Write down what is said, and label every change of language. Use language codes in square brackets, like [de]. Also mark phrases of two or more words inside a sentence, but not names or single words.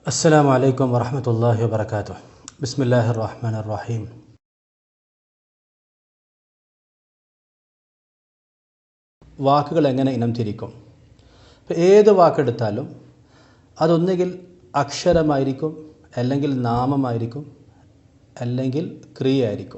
[ar] السلام عليكم ورحمة الله وبركاته. بسم الله الرحمن الرحيم. [ml] വാക്കുകൾ എങ്ങനെ ഇനം തിരിക്കും? ഇപ്പോൾ ഏത് വാക്കെടുത്താലും അതൊന്നുകിൽ അക്ഷരമായിരിക്കും, അല്ലെങ്കിൽ നാമമായിരിക്കും, അല്ലെങ്കിൽ ക്രിയയായിരിക്കും.